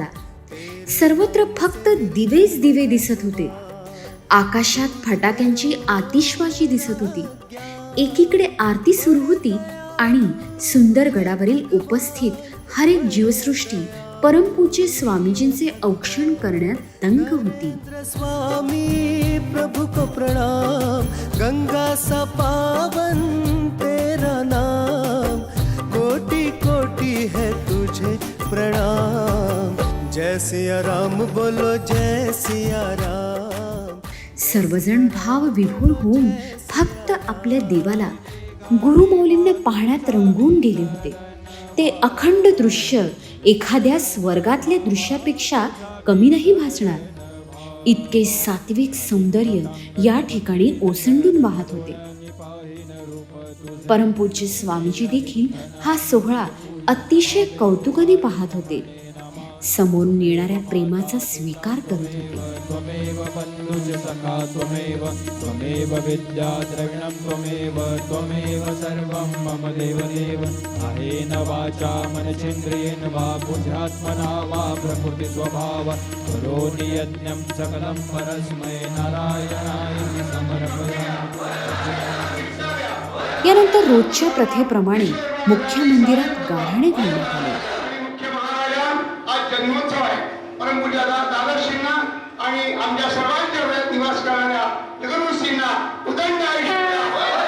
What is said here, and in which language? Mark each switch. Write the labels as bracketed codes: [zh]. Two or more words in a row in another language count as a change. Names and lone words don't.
[mr] सर्वत्र फक्त दिवेच दिवे दिसत होते. आकाशात फटाक्यांची आतिषबाजी दिसत होती. एकीकडे आरती सुरू होती आणि सुंदरगडावरील उपस्थित हर एक जीवसृष्टी परमपूज्य स्वामीजींचे औक्षण करण्यात दंग होती. [hi] स्वामी प्रभु को प्रणाम, गंगा सा पावन तेरा नाम, कोटि कोटि है तुझे प्रणाम, जय सिया राम बोलो जय सिया राम. [mr] सर्वजण भावविभोर होऊन फक्त आपल्या देवाला गुरुमौलींना पाहण्यात रंगून गेले होते. ते अखंड दृश्य एखाद्या स्वर्गातल्या दृश्यापेक्षा कमी नाही भासणार. इतके सात्विक सौंदर्य या ठिकाणी ओसंडून वाहत होते. परमपूज्य स्वामीजी देखील हा सोहळा अतिशय कौतुकाने पाहत होते. समोरून येणाऱ्या प्रेमाचा स्वीकार करत होते. [sa] त्वमेव बन्धुश्च सखा त्वमेव, त्वमेव विद्या द्रविणं त्वमेव, त्वमेव सर्वं मम देवदेव. कायेन वाचा मनसेन्द्रियेण वा बुद्ध्यात्मना वा प्रकृति स्वभाव करोमि यज्ञं सकलं परस्मै नारायणाय समर्पयामि. [mr] यानंतर रोजच्या प्रथेप्रमाणे मुख्य मंदिरात गाभाणे घालण्यात आले. आज जन्मोत्सव आहे. परमपूज्य दादाश्रींना आणि आमच्या सर्वांच्या हृदयात निवास करणाऱ्या जगद्गुरूंना उदंड आयुष्य द्या.